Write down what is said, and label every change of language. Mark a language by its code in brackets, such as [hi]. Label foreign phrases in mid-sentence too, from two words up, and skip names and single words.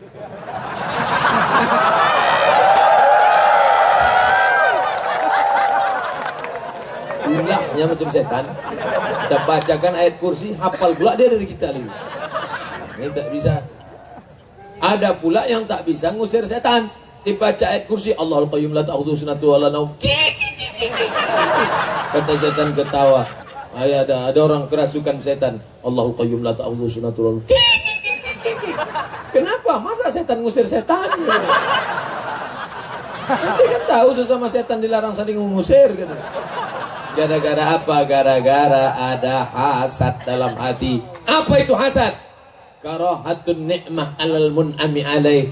[id] Ulahnya macam setan. Kita bacakan ayat kursi, hafal pula dia dari kita lagi. Ini tak bisa. Ada pula yang tak bisa ngusir setan. Dibaca ayat kursi, [ar] الله القيوم لا تأخذه سنة ولا نوم. [id] Kata setan ketawa. Ada orang kerasukan setan. [ar] الله القيوم لا تأخذه سنة ولا نوم. [id] Kenapa? Masa setan ngusir setan? Nanti kan tahu sesama setan dilarang saling mengusir gitu. Gara-gara apa? Gara-gara ada hasad dalam hati. Apa itu hasad? [ar] كراهة نعمة على المنعم عليه.